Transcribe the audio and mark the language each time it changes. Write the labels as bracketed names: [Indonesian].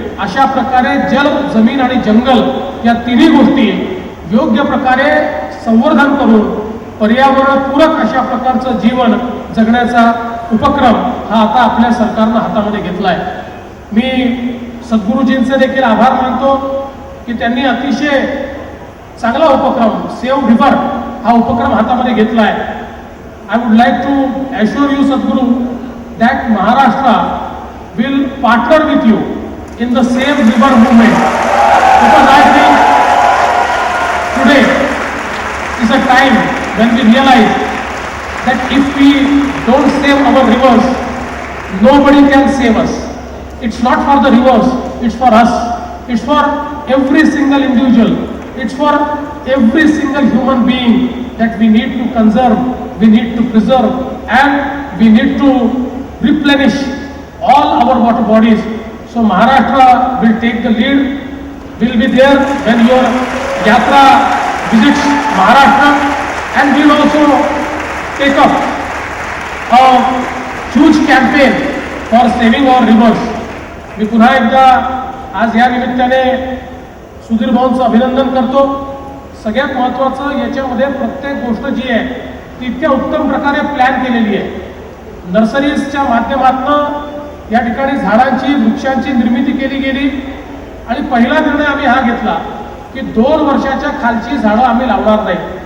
[Marathi] अशा प्रकारे जल, जमीन आणि जंगल या तिन्ही गोष्टी योग्य प्रकारे संवर्धन करून पर्यावरणपूरक अशा प्रकारचं जीवन जगण्याचा उपक्रम हा आता आपल्या सरकारनं हातामध्ये घेतला आहे. मी सद्गुरुजींचे देखील आभार मानतो की त्यांनी अतिशय चांगला उपक्रम सेव्ह रिव्हर हा उपक्रम हातामध्ये घेतला आहे. [English] I would like to assure you Sadhguru that Maharashtra will partner with you in the Save River movement, because I think today is a time when we realize that if we don't save our rivers, nobody can save us. It's not for the rivers, it's for us. It's for every single individual. It's for every single human being that we need to conserve, we need to preserve, and we need to replenish all our water bodies. So Maharashtra will take the lead, will be there when your yatra visits Maharashtra, and will also take up a huge campaign for saving our rivers. [Marathi] मी पुन्हा एकदा आज या निमित्ताने सुधीर भाऊंचं अभिनंदन करतो. सगळ्यात महत्त्वाचं याच्यामध्ये प्रत्येक गोष्ट जी आहे ती इतक्या उत्तम प्रकारे प्लॅन केलेली आहे. नर्सरीजच्या माध्यमातून या ठिकाणी झाडांची, वृक्षांची निर्मिती केली गेली आणि पहिला निर्णय आम्ही हा घेतला की 2 वर्षाच्या खालची झाडं आम्ही लावणार नाही.